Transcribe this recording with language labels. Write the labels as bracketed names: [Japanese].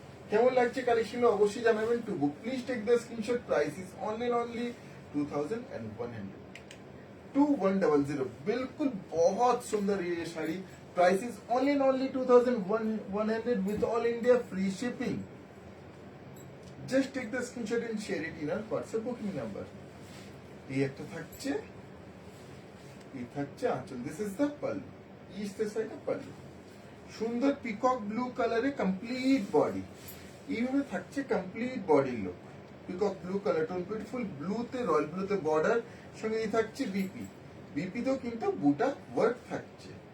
[Bangla] কেমন লাগছে কালেকশন অবশ্যই জানাবেন। [English] to book please take the screenshot, price is only 2100, 2100, [Hindi] बिल्कुल बहुत सुंदर ये sari, [English] Price is only 2100 with all India free shipping. Just take the screenshot and share it in our WhatsApp booking number. [Bangla] এই একটা থাকছে, এই থাকছে আঁচল, [English] This is the pallu, is the side of pallu. [Bangla] সুন্দর পিকক ব্লু কালারে কমপ্লিট বডি, এইভাবে থাকছে complete body look, peacock blue colour tone, beautiful ব্লুতে royal ব্লুতে border, সঙ্গে এই থাকছে বিপি, বিপিতেও কিন্তু বুটা ওয়ার্ক থাকছে।